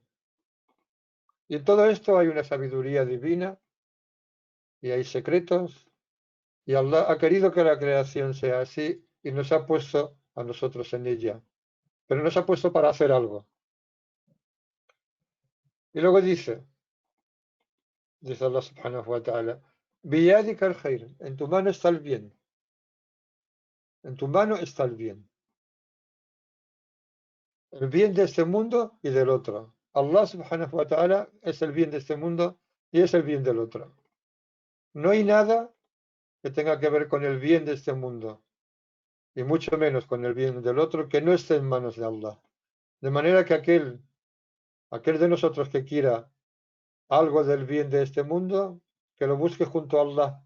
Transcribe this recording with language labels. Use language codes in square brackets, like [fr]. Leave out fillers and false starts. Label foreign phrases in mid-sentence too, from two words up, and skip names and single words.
[es] Y en todo esto hay una sabiduría divina y hay secretos, y Allah ha querido que la creación sea así y nos ha puesto a nosotros en ella. Pero nos ha puesto para hacer algo. Y luego dice [ar] الله سبحانه وتعالى، بيدك الخير, [es] en tu mano está el bien, en tu mano está el bien de este mundo y del otro. [ar] الله سبحانه وتعالى [es] es el bien de este mundo y es el bien del otro. No hay nada que tenga que ver con el bien de este mundo, y mucho menos con el bien del otro, que no esté en manos de Allah. De manera que aquel de nosotros que quiera algo del bien de este mundo, que lo busque junto a Allah.